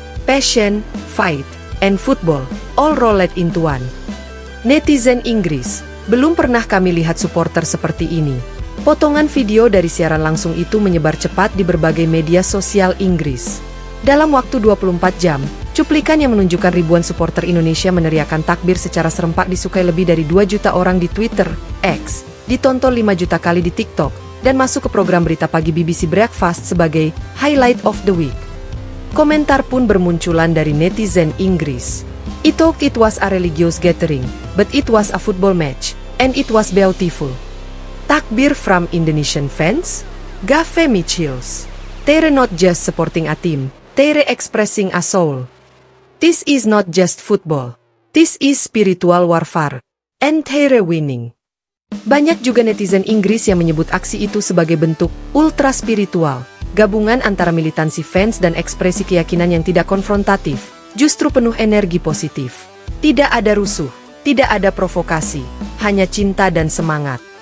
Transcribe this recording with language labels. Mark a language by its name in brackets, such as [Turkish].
[English] Passion, fight, and football, all rolled into one." [Indonesian] Netizen Inggris, belum pernah kami lihat supporter seperti ini. Potongan video dari siaran langsung itu menyebar cepat di berbagai media sosial Inggris. Dalam waktu 24 jam, cuplikan yang menunjukkan ribuan supporter Indonesia meneriakkan takbir secara serempak disukai lebih dari 2 juta orang di Twitter, X, ditonton 5 juta kali di TikTok, dan masuk ke program berita pagi BBC Breakfast sebagai [English] highlight of the week. [Indonesian] Komentar pun bermunculan dari netizen Inggris. [English] "It thought it was a religious gathering, but it was a football match, and it was beautiful." Takbir from Indonesian fans? Gave me chills. They're not just supporting a team, they're expressing a soul. This is not just football. This is spiritual warfare. And they're winning. [Indonesian] Banyak juga netizen Inggris yang menyebut aksi itu sebagai bentuk ultra spiritual, gabungan antara militansi fans dan ekspresi keyakinan yang tidak konfrontatif, justru penuh energi positif. Tidak ada rusuh, tidak ada provokasi, hanya cinta dan semangat.